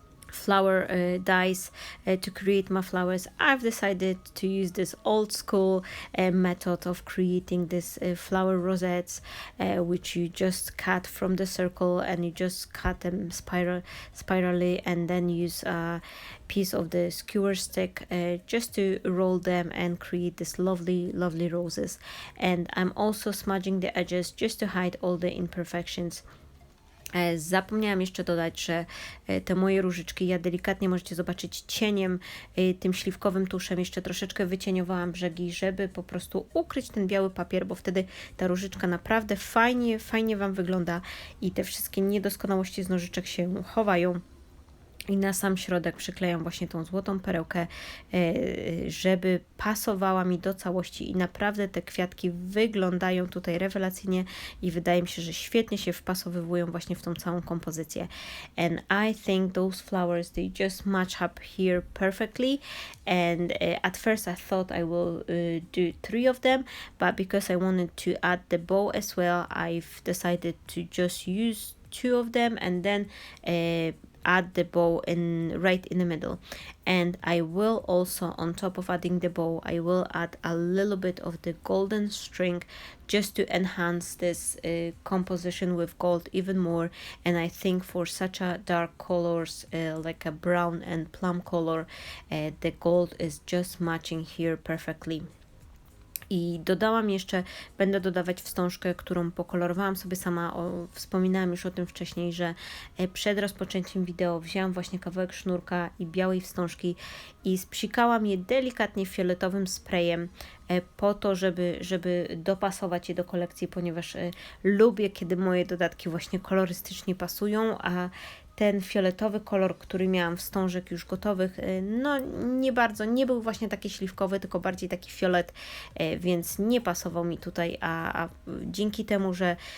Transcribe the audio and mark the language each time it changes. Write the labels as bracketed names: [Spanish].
[English] flower dies to create my flowers, I've decided to use this old school method of creating this flower rosettes, which you just cut from the circle, and you just cut them spirally, and then use a piece of the skewer stick just to roll them and create this lovely roses. And I'm also smudging the edges just to hide all the imperfections. [Polish] Zapomniałam jeszcze dodać, że te moje różyczki, ja delikatnie możecie zobaczyć cieniem, tym śliwkowym tuszem jeszcze troszeczkę wycieniowałam brzegi, żeby po prostu ukryć ten biały papier, bo wtedy ta różyczka naprawdę fajnie Wam wygląda i te wszystkie niedoskonałości z nożyczek się chowają. I na sam środek przyklejam właśnie tą złotą perełkę, żeby pasowała mi do całości, i naprawdę te kwiatki wyglądają tutaj rewelacyjnie i wydaje mi się, że świetnie się wpasowywują właśnie w tą całą kompozycję. [English] And I think those flowers, they just match up here perfectly, and at first I thought I will do 3 of them, but because I wanted to add the bow as well, I've decided to just use 2 of them, and then add the bow right in the middle, and I will also, on top of adding the bow, I will add a little bit of the golden string just to enhance this composition with gold even more. And I think for such a dark colors like a brown and plum color, the gold is just matching here perfectly. [Polish] I dodałam jeszcze, będę dodawać wstążkę, którą pokolorowałam sobie sama. Wspominałam już o tym wcześniej, że przed rozpoczęciem wideo wzięłam właśnie kawałek sznurka i białej wstążki i spsikałam je delikatnie fioletowym sprayem po to, żeby dopasować je do kolekcji, ponieważ lubię, kiedy moje dodatki właśnie kolorystycznie pasują, a ten fioletowy kolor, który miałam wstążek już gotowych, no nie bardzo, nie był właśnie taki śliwkowy, tylko bardziej taki fiolet, więc nie pasował mi tutaj, a dzięki temu, że